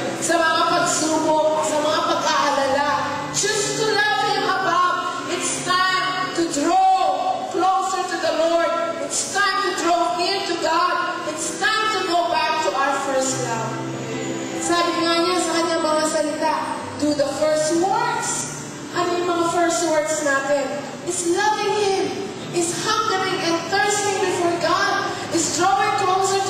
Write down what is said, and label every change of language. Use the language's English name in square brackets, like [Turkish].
[Filipino] Sa mga pagsubok, sa mga pag-aalala, [English] choose to love Him above. It's time to draw closer to the Lord. It's time to draw near to God. It's time to go back to our first love. [Filipino] Sabi nga niya sa kanyang mga salita, [English] do the first works. [Filipino] Ano yung mga [English] first works [Filipino] natin? [English] Is loving Him. Is hungering and thirsting before God. Is drawing closer